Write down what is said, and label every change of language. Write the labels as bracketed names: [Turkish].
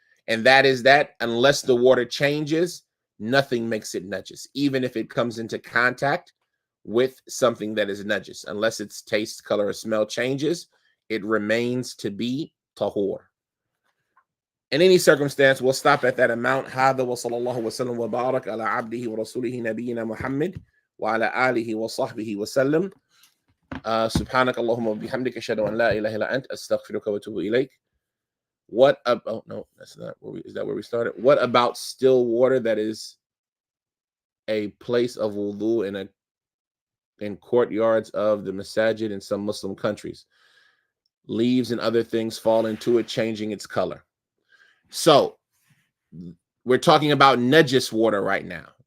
[English] And that is that unless the water changes, nothing makes it najis, even if it comes into contact with something that is najis. Unless its taste, color, or smell changes, it remains to be tahur. In any circumstance, we'll stop at that amount. [Arabic] هذا وصلى الله وسلم وبارك على عبده ورسوله نبينا محمد وعلى آله وصحبه وسلم. سبحانك اللهم وبحمدك أشهد أن لا إله إلا أنت أستغفرك وأتوب إليك. [English] What oh no, that's not where is that where we started? What about still water that is a place of wudu in courtyards of the masajid in some Muslim countries? Leaves and other things fall into it, changing its color. So we're talking about najis water right now.